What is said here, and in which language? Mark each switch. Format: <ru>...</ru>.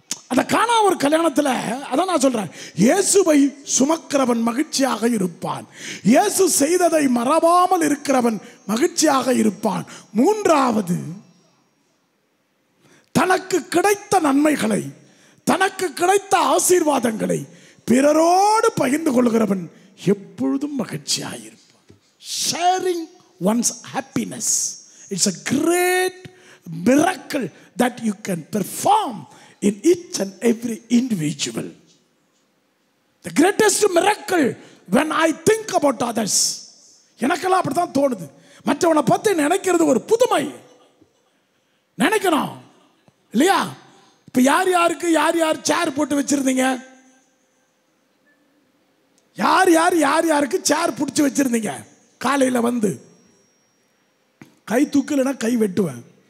<ta>அந்த காணா ஒரு கல்யாணத்தில் அதான் நான் சொல்றேன், இயேசுவை சுமக்கிறவன் மகிழ்ச்சியாக இருப்பான், இயேசு செய்ததை மறவாமல் இருக்கிறவன் மகிழ்ச்சியாக இருப்பான். மூன்றாவது, தனக்கு கிடைத்த நன்மைகளை, தனக்கு கிடைத்த ஆசீர்வாதங்களை பிறரோடு பகிர்ந்து கொள்கிறவன் எப்பொழுதும் மகிழ்ச்சியாக இருப்பான்.</ta> <en>Sharing one's happiness, it's a great miracle that you can perform in each and every individual. The greatest miracle when I think about others.</en> <ta>எனக்கெல்லாம் அப்படித்தான் தோணுது. மற்றவனை பற்றி நினைக்கிறது ஒரு புதுமை நினைக்கணும் இல்லையா? இப்போ யார் யாருக்கு யார் யார் சேர் போட்டு வச்சிருந்தீங்க? யார் யார் யார் யாருக்கு சேர் பிடிச்சி வச்சிருந்தீங்க? காலையில் வந்து கை தூக்கலைன்னா கை வெட்டுவேன்.</ta>